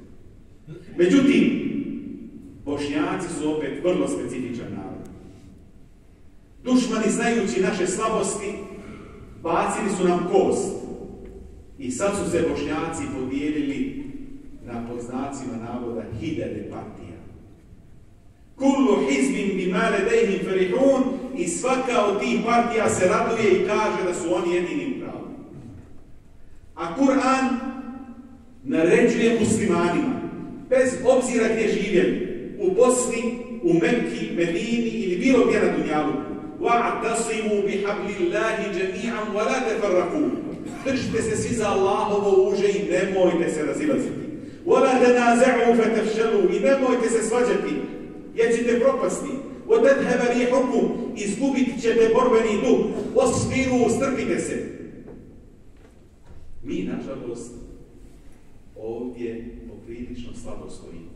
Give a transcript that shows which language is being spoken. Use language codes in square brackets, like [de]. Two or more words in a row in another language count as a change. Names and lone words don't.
[bs] Međutim, Bošnjaci su opet vrlo specifičan narod. Dušmani, znajući naše slabosti, bacili su nam kost. I sad su se Bošnjaci podijelili na, pod znacima navoda, 1000 partija. [ar] كل حزب بما لديهم فرحون, [bs] i svaka od tih partija se raduje i kaže da su oni jedini u pravu. A Kur'an naređuje muslimanima, bez obzira gdje živjeli, u Bosni, u Mekki, Medini ili bilo gdje na dunjaluku, [ar] واعتصموا بحبل الله جميعا ولا تفرقوا. [bs] Držite se svi za Allahovo uže i nemojte se razilaziti. [ar] ولا تنازعوا فتفشلوا, [bs] i nemojte se svađati, jer ćete propasti. [ar] وتذهب ريحكم, [bs] izgubit ćete borbeni duh. Wasbiru, strpite se. Mi, nažalost, ovdje poprilično slabo stojimo.